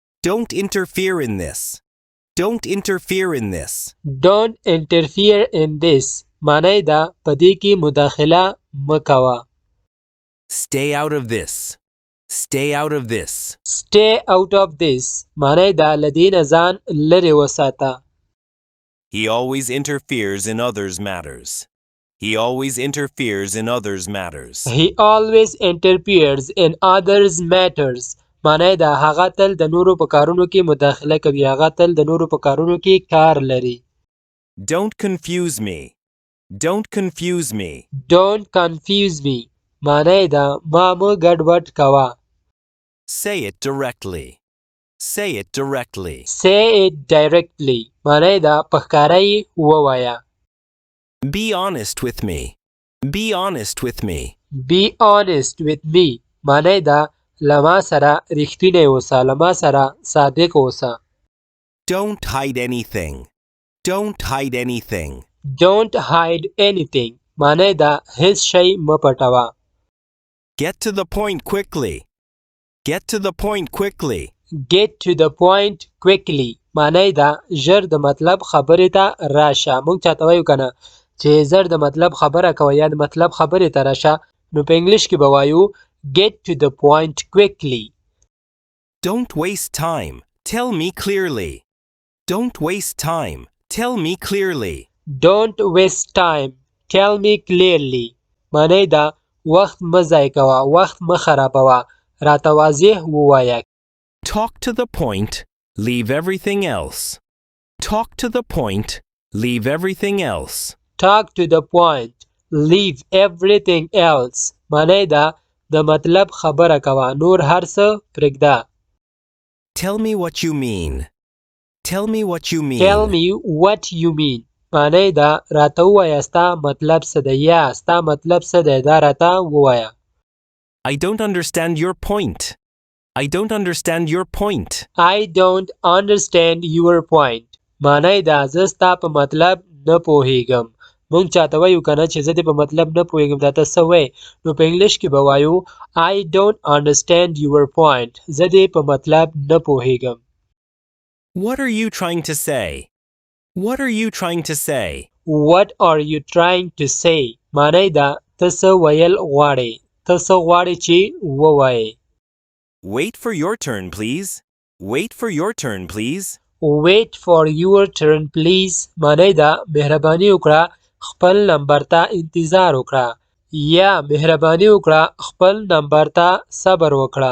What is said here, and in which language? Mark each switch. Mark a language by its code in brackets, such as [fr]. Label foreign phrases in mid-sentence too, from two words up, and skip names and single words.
[en] Don't interfere in this. Don't interfere in this. Don't interfere in this. [ps] معنی دا پدې کې مداخله مکوه. [en] Stay out of this. Stay out of this. Stay out of this. [ps] معنی دا لدې نه ځان لرې وساته. [en] He always interferes in others' matters. He always interferes in others' matters. He always interferes in others' matters. [ps] معنی دا هغه تل د نورو په کارونو کې مداخله کوي. هغه تل د نورو په کارونو کې کار لري. [en] Don't confuse me. Don't confuse me. Don't confuse me. [ps] معنی دا ما مه ګډوډ کوه. [en] Say it directly. Say it directly. Say it directly. [ps] معنی دا په ښکاره یې ووایه. [en] Be honest with me. Be honest with me. Be honest with me. [ps] معنی دا لما سره رښتینی اوسه. لما سره صادق اوسه. [en] Don't hide anything. Don't hide anything. Don't hide anything. [ps] معنی دا هیڅ شی مه پټوه. [en] Get to the point quickly. Get to the point quickly. Get to the point quickly. [ps] معنی دا ژر د مطلب خبرې ته راشه. موږ چاته وایو کنه چې ژر د مطلب خبره کوه یا د مطلب خبرې ته راشه نو په انګلیش کې به وایو [en] get to the point quickly. Don't waste time. Tell me clearly. Don't waste time. Tell me clearly. Don't waste time. Tell me clearly. [ps] معنی دا وخت مه ضایع کوه. وخت مه خرابوه. راته واضح ووایه. [en] Talk to the point. Leave everything else. Talk to the point. Leave everything else. Talk to the point. Leave everything else. [ps] معنی دا د مطلب خبره کوه. نور هر څه پرېږده. [en] Tell me what you mean. Tell me what you mean. Tell me what you mean. [ps] معنی دا راته ووایه ستا مطلب څه دی یا ستا مطلب څه دی دا راته ووایه. [en] I don't understand your point. I don't understand your point. I don't understand your point. [ps] معنی دا زه ستا په مطلب نه پوهیږم. موږ چاته وایو کنه چې زه دې په مطلب نه پوهیږم دا ته څه وایې نو په انګلیش کې به وایو [en] I don't understand your point. [ps] زه دې په مطلب نه پوهیږم. [en] What are you trying to say? What are you trying to say? What are you trying to say? [ps] معنی دا ته څه ویل غواړې. ته څه غواړې چې ووایې. [en] Wait for your turn, please. Wait for your turn, please. Wait for your turn, please. [ps] معنی دا مهرباني وکړه خپل نمبر ته انتظار وکړه یا مهرباني وکړه خپل نمبر ته صبر وکړه.